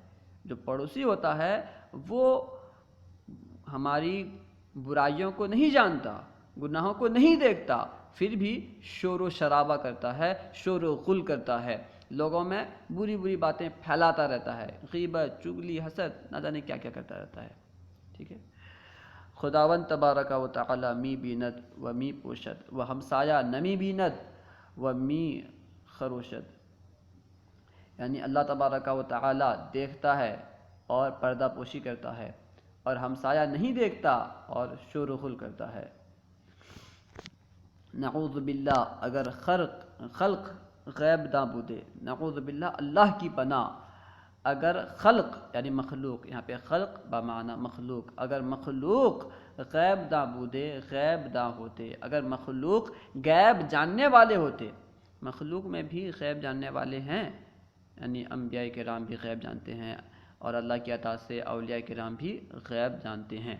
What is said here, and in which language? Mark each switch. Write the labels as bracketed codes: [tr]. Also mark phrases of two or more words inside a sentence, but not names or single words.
[ur] جو پڑوسی ہوتا ہے وہ ہماری برائیوں کو نہیں جانتا، گناہوں کو نہیں دیکھتا، پھر بھی شور و شرابہ کرتا ہے، شور و غل کرتا ہے، لوگوں میں بری بری باتیں پھیلاتا رہتا ہے، غیبت، چغلی، حسد، نہ جانے کیا کیا کرتا رہتا ہے۔ ٹھیک ہے، [fa] خداوند تبارک و تعالی می بیند و می پوشد، و ہمسایہ نمی بیند و می خروشد، [ur] یعنی اللہ تبارک و تعالی دیکھتا ہے اور پردہ پوشی کرتا ہے، اور ہمسایہ نہیں دیکھتا اور شور و غل کرتا ہے۔ [ar] نعوذ باللہ، [fa] اگر خلق غیب نہ بودے، [ar] نعوذ باللہ [ur] اللہ کی پناہ، اگر خلق یعنی مخلوق، یہاں پہ خلق بمعنی مخلوق، اگر مخلوق [fa] غیب نہ بودے، [ur] غیب نہ ہوتے، اگر مخلوق غیب جاننے والے ہوتے، مخلوق میں بھی غیب جاننے والے ہیں، یعنی انبیاء کرام بھی غیب جانتے ہیں، اور اللہ کی عطا سے اولیاء کرام بھی غیب جانتے ہیں۔